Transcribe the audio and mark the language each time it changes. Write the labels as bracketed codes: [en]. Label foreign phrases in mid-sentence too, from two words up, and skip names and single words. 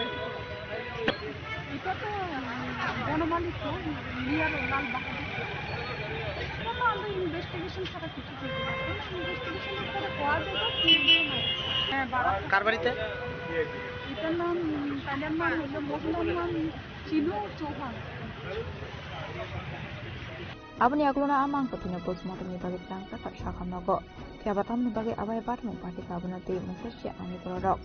[bn] এটা তো বনমালী তো লিয়ার লাল বাহাদুর। আমরা ইনভেস্টিগেশন ছাড়া কিছু করবো না। ইনভেস্টিগেশনের পরে পাওয়া যাবে। হ্যাঁ, কার বাড়িতে? এটার নাম তাদের নাম হলো মহিলার নাম চিনু চৌহান। [trp] Abani aglona amang patino postmortem ni bagi tangsa kat syakam nogo. Kia batam ni bagi abai bat mung pati kabuna ti musasya ani korodok.